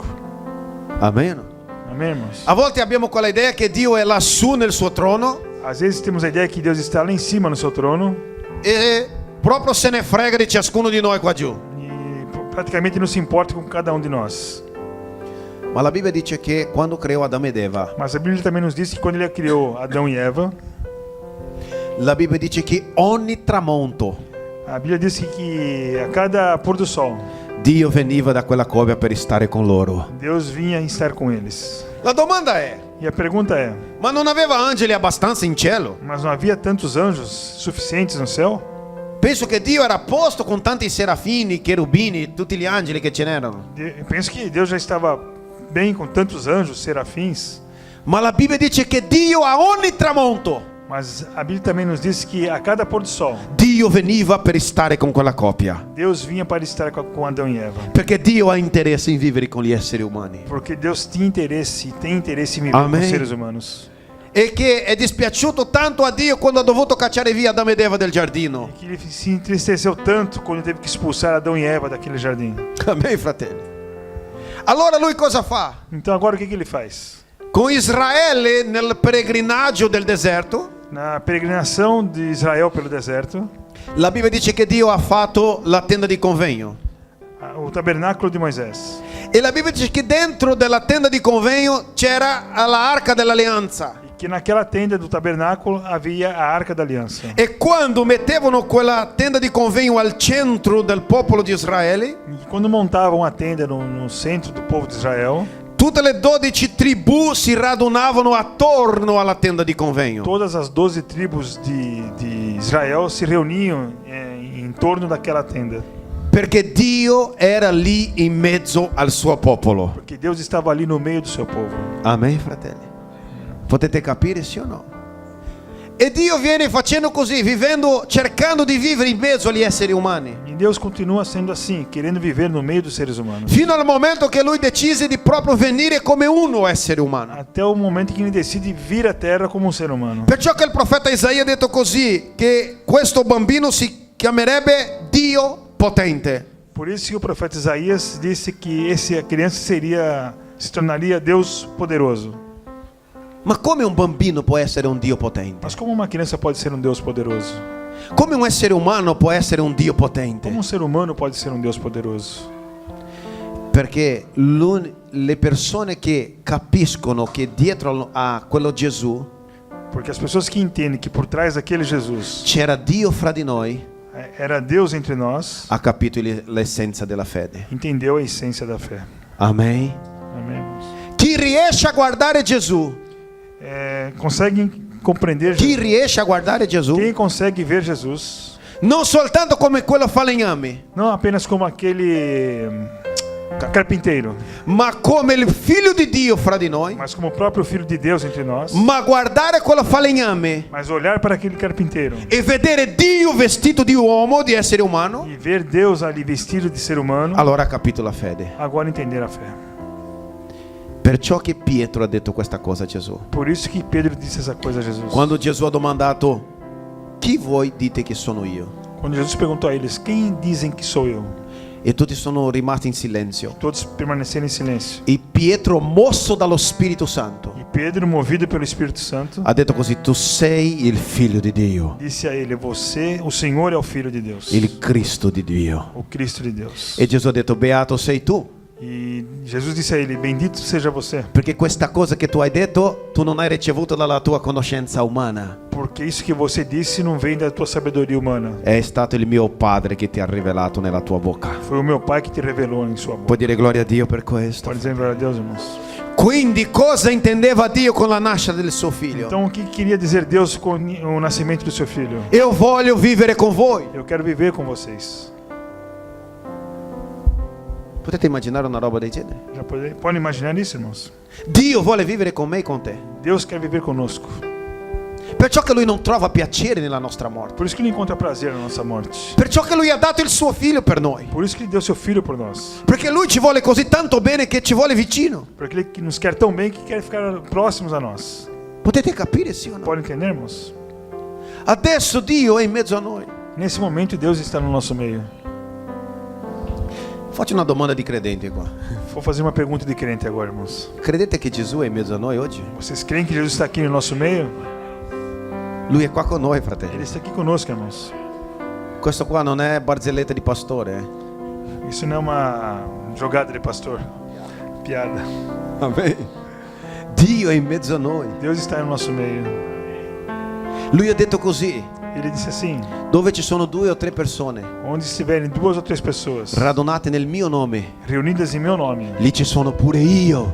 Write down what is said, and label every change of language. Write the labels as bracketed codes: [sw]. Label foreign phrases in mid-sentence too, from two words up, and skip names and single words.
[it] Amen. [pt] Amém, irmãos? [it] A volte abbiamo quella idea che Dio è lassù nel suo trono [pt] Às vezes temos a ideia que Deus está lá em cima no seu trono [it] e proprio se ne frega di ciascuno di noi qua giù. [pt] e praticamente não se importa com cada um de nós. [it] Ma la Bibbia dice che quando creò Adamo ed Eva, [pt] Mas a Bíblia também nos diz que quando Ele criou Adão e Eva, [it] la Bibbia dice che ogni tramonto [pt] a Bíblia diz que a cada pôr do sol, [it] Dio veniva da quella coppia per stare con loro. [pt] Deus vinha estar com eles. [it] La domanda è: [pt] E a pergunta é: [it] ma non aveva angeli abbastanza in cielo? [pt] mas não havia tantos anjos suficientes no céu? [it] Penso che Dio era a posto con tanti serafini, cherubini, tutti gli angeli che ce n'erano. [pt] Eu penso que Deus já estava bem com tantos anjos, serafins. [it] Ma la Bibbia dice che Dio a ogni tramonto, [pt] Mas a Bíblia também nos diz que a cada pôr do sol, [it] Dio veniva per stare con quella coppia. [pt] Deus vinha para estar com Adão e Eva. [it] Perché Dio ha interesse in vivere con gli esseri umani. [pt] Porque Deus tem interesse em viver com Amém. os seres humanos. [it] E che è dispiaciuto tanto a Dio quando ha dovuto cacciare via Adamo ed Eva del giardino. [pt] E que Ele se entristeceu tanto quando teve que expulsar Adão e Eva daquele jardim. [it] Amen, fratelli. Allora lui cosa fa? [pt] Então agora o que Ele faz? [it] Con Israele nel peregrinaggio del deserto, [pt] Na peregrinação de Israel pelo deserto, [it] la Bibbia dice che Dio ha fatto la tenda di convegno. [pt] o tabernáculo de Moisés. [it] E la Bibbia dice che dentro della tenda di convegno c'era l'arca dell'alleanza. [pt] E que naquela tenda do tabernáculo havia a Arca da Aliança. [it] E quando mettevano quella tenda di convegno al centro del popolo di Israele, [pt] E quando montavam a tenda no centro do povo de Israel, [it] tutte le 12 tribù si radunavano attorno alla tenda di convegno. [pt] todas as 12 tribos de Israel se reuniam em torno daquela tenda. [it] Perché Dio era lì in mezzo al suo popolo. [pt] Porque Deus estava ali no meio do seu povo. [it] Amen, fratelli. Potete capire, sì o no? E Dio viene facendo così, vivendo, cercando di vivere in mezzo agli esseri umani. [pt] E Deus continua sendo assim, querendo viver no meio dos seres humanos. [it] Fino al momento che lui decise di proprio venire come uno essere umano. [pt] Até o momento que ele decide vir à terra como um ser humano. [it] Perciò che il profeta Isaia ha detto così, che questo bambino si chiamerebbe Dio potente. [pt] Por isso que o profeta Isaías disse que a criança se tornaria Deus poderoso. [it] Ma come un bambino può essere un Dio potente? [pt] Mas como uma criança pode ser um Deus poderoso? [it] Come un essere umano può essere un Dio potente? [pt] Como um ser humano pode ser um Deus poderoso? [it] Perché le persone che capiscono che dietro a quello Gesù [pt] Porque as pessoas que entendem que por trás daquele Jesus [it] c'era Dio fra di noi, [pt] era Deus entre nós, [it] ha capito l'essenza della fede. [pt] entendeu a essência da fé. [it] Amen. [pt] Amém, irmãos? [it] Chi riesce a guardare Gesù? [pt] Conseguem compreender [it] Chi [pt] Jesus? [it] riesce a guardare Gesù? [pt] Quem consegue ver Jesus, [it] Non soltanto come quello falegname, [pt] não apenas como aquele carpinteiro, [it] ma come il figlio di Dio fra di noi, [pt] mas como o próprio Filho de Deus entre nós, [it] ma guardare quello falegname [pt] mas olhar para aquele carpinteiro [it] e vedere Dio vestito di uomo, di essere umano, [pt] e ver Deus ali vestido de ser humano, [it] allora ha capito la fede. [pt] agora entender a fé. [it] Perciò che Pietro ha detto questa cosa a Gesù. [pt] Por isso que Pedro disse essa coisa a Jesus. [it] Quando Gesù ha domandato: chi voi dite che sono io? [pt] Quando Jesus perguntou a eles: quem dizem que sou eu? [it] E tutti sono rimasti in silenzio. [pt] Todos permaneceram em silêncio. [it] E Pietro, mosso dallo Spirito Santo, [pt] E Pedro, movido pelo Espírito Santo, [it] ha detto così: tu sei il figlio di Dio, [pt] disse a ele: você, o Senhor é o Filho de Deus, [it] il Cristo di Dio. [pt] o Cristo de Deus. [it] E Gesù ha detto: beato sei tu, [pt] E Jesus disse a ele: bendito seja você, [it] perché questa cosa che tu hai detto tu non hai ricevuto dalla tua conoscenza umana, [pt] porque isso que você disse não vem da tua sabedoria humana. [it] è stato il mio Padre che ti ha rivelato nella tua bocca. [pt] Foi o meu Pai que te revelou em sua boca. [it] Puoi dire gloria a Dio per questo? [pt] Pode dizer glória a Deus, irmãos. [it] Quindi cosa intendeva Dio con la nascita del suo figlio? [pt] Então o que queria dizer Deus com o nascimento do seu filho? [it] Eu voglio vivere con voi. [pt] Eu quero viver com vocês. [it] Potete immaginare una roba del genere? [pt] Já podem imaginar isso, irmãos? [it] Dio vuole vivere con me e con te. [pt] Deus quer viver conosco. [it] Perciò che Lui non trova piacere nella nostra morte. [pt] Por isso que Ele encontra prazer na nossa morte. [it] Perciò che Lui ha dato il suo figlio per noi. [pt] Por isso que Ele deu seu filho por nós. [it] Perché Lui ci vuole così tanto bene che ci vuole vicino. [pt] Porque Ele nos quer tão bem que quer ficar próximos a nós. [it] Potete capire, sì o no? [pt] Pode entender, irmãos? [it] Adesso Dio è in mezzo a noi. [pt] Nesse momento Deus está no nosso meio. [it] Faccio una domanda di credente qua. [pt] Vou fazer uma pergunta de crente agora, irmãos. [it] Credete che Gesù è in mezzo a noi oggi? [pt] Vocês creem que Jesus está aqui no nosso meio? [it] Lui è qua con noi, [pt] Ele [it] fratelli. [pt] está aqui conosco, irmãos. [it] Questo qua non è barzelletta di pastore. [pt] Isso não é uma jogada de pastor. Piada. [it] Amen. Dio è in mezzo a noi. [pt] Deus está no nosso meio. [it] Lui ha detto così: [pt] Ele disse assim: [it] dove ci sono 2 o 3 persone [pt] onde estiverem 2 ou 3 pessoas [it] radunate nel mio nome, [pt] reunidas em meu nome, [it] lì ci sono pure io.